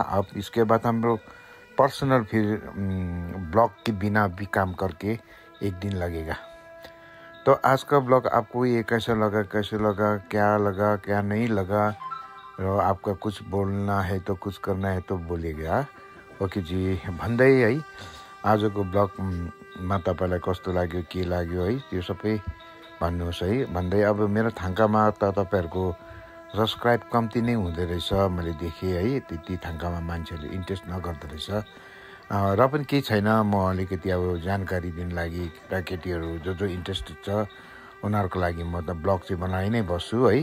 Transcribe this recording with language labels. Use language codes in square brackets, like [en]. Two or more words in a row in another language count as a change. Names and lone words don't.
[hi] अब इसके बाद हम लोग पर्सनल फिर ब्लॉग के बिना भी काम करके एक दिन लगेगा। तो आज का ब्लॉग आपको ये कैसा लगा क्या नहीं लगा, र आपका कुछ बोलना है तो कुछ करना है तो बोलिएगा। [ne] ओके जी भन्दै है आजको ब्लगमा तपाईँलाई कस्तो लाग्यो के लाग्यो है, त्यो सबै भन्नुहोस् है। भन्दै अब मेरो थाङ्कामा त तपाईँहरूको सब्सक्राइब कम्ती नै हुँदो रहेछ, मैले देखेँ है। त्यति थाङ्कामा मान्छेहरूले इन्ट्रेस्ट नगर्दो रहेछ। र पनि केही छैन, म अलिकति अब जानकारी दिनु लागि केटाकेटीहरू जो इन्ट्रेस्टेड छ उनीहरूको लागि म त ब्लग चाहिँ बनाइ नै बस्छु है।